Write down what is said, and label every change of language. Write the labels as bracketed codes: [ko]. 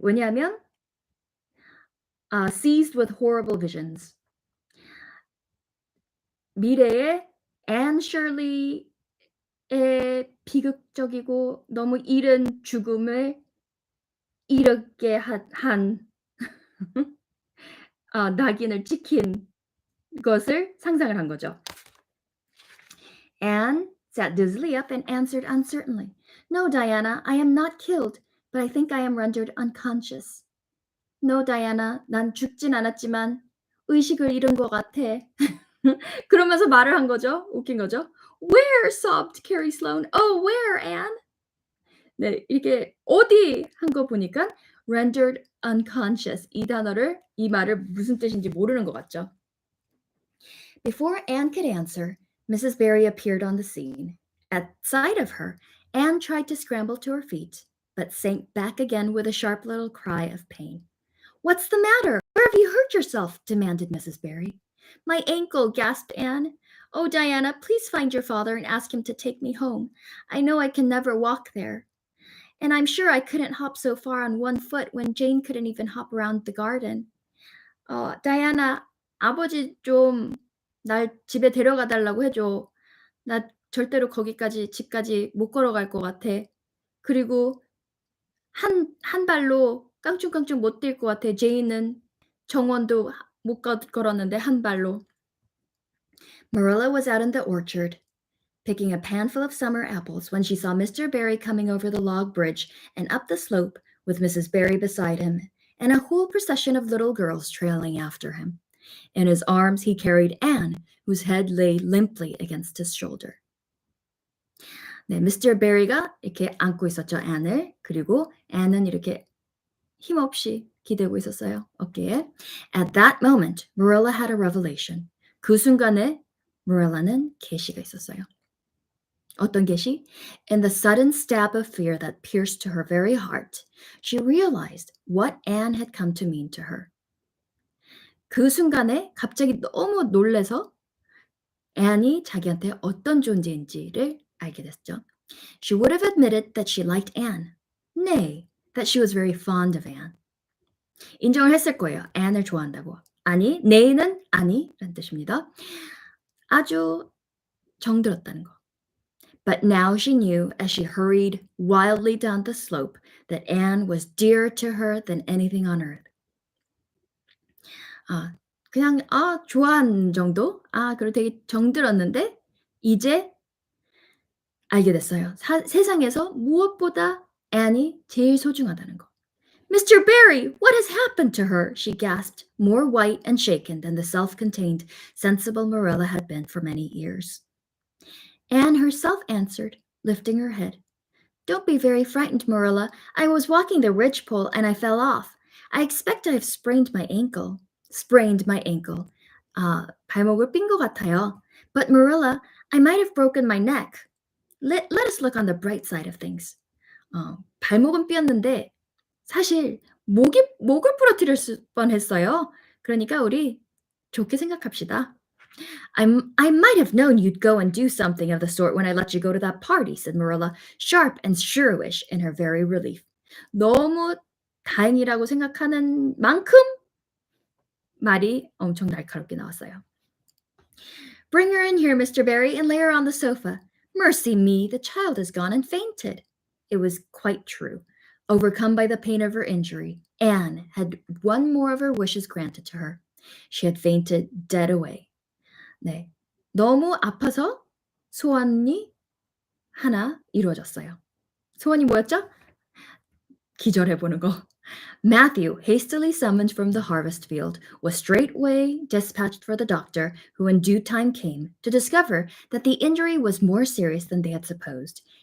[ko] 왜냐하면 [en] seized with horrible visions. [ko] 미래의 Anne Shirley의 비극적이고 너무 이른 죽음을 이르게 한 낙인을 찍힌 것을 상상을 한 거죠. [en] Anne sat dizzily up and answered uncertainly. No, Diana, I am not killed, but I think I am rendered unconscious. [ko] No, Diana, 난 죽진 않았지만 의식을 잃은 것 같아. 그러면서 말을 한 거죠. 웃긴 거죠. [en] Where? sobbed Carrie Sloane. Oh, where, Anne? [ko] 네, 이렇게 어디 한 거 보니까 [en] rendered unconscious [ko] 이 말을 무슨 뜻인지 모르는 것 같죠. [en] Before Anne could answer, Mrs. Barry appeared on the scene. At sight of her, Anne tried to scramble to her feet, but sank back again with a sharp little cry of pain. What's the matter? Where have you hurt yourself? Demanded Mrs. Barry. My ankle, gasped Anne. Oh, Diana, please find your father and ask him to take me home. I know I can never walk there. And I'm sure I couldn't hop so far on one foot when Jane couldn't even hop around the garden. [ko] Diana, 아버지 좀 날 집에 데려가 달라고 해줘. 나 절대로 집까지 못 걸어갈 것 같아. 그리고 한 발로 깡충깡충 못 뛸 것 같아. 제이는 정원도 못 걸었는데 한 발로. [en] Marilla was out in the orchard, picking a panful of summer apples when she saw Mr. Barry coming over the log bridge and up the slope with Mrs. Barry beside him and a whole procession of little girls trailing after him. In his arms he carried Anne, whose head lay limply against his shoulder. [ko] 네, Mr. Barry가 이렇게 안고 있었죠, Anne을. 그리고 Anne은 이렇게 힘없이 기대고 있었어요, 어깨에. [en] At that moment, Marilla had a revelation. [ko] 그 순간에 Marilla는 계시가 있었어요. 어떤 계시? [en] In the sudden stab of fear that pierced to her very heart, she realized what Anne had come to mean to her. [ko] 그 순간에 갑자기 너무 놀라서 Anne이 자기한테 어떤 존재인지를 알게 됐죠. [en] She would have admitted that she liked Anne. Nay, that she was very fond of Anne. [ko] 인정을 했을 거예요. Anne을 좋아한다고. 아니, nay는 아니라는 뜻입니다. 아주 정들었다는 거. [en] But now she knew as she hurried wildly down the slope that Anne was dearer to her than anything on earth. [ko] 그냥 좋아하는 정도? 그리고 되게 정들었는데 이제 알게 됐어요. 세상에서 무엇보다 Annie 제일 소중하다는 거. [en] Mr. Barry, what has happened to her? She gasped, more white and shaken than the self-contained, sensible Marilla had been for many years. Anne herself answered, lifting her head. Don't be very frightened, Marilla. I was walking the ridgepole and I fell off. I expect I've sprained my ankle. Sprained my ankle. [ko] 발목을 삔 것 같아요. [en] But Marilla, I might have broken my neck. Let us look on the bright side of things. [ko] 발목은 삐었는데 사실 목을 부러뜨릴 뻔했어요. 그러니까 우리 좋게 생각합시다. [en] I might have known you'd go and do something of the sort when I let you go to that party, said Marilla, sharp and shrewish in her very relief. [ko] 너무 다행이라고 생각하는 만큼 말이 엄청 날카롭게 나왔어요. [en] Bring her in here, Mr. Barry, and lay her on the sofa. Mercy me, the child has gone and fainted. It was quite true. Overcome by the pain of her injury, Anne had one more of her wishes granted to her. She had fainted dead away. [ko] 네, 너무 아파서 소원이 하나 이루어졌어요. 소원이 뭐였죠? 기절해보는 거. [en] Matthew, hastily summoned from the harvest field, was straightway dispatched for the doctor, who in due time came to discover that the injury was more serious than they had supposed.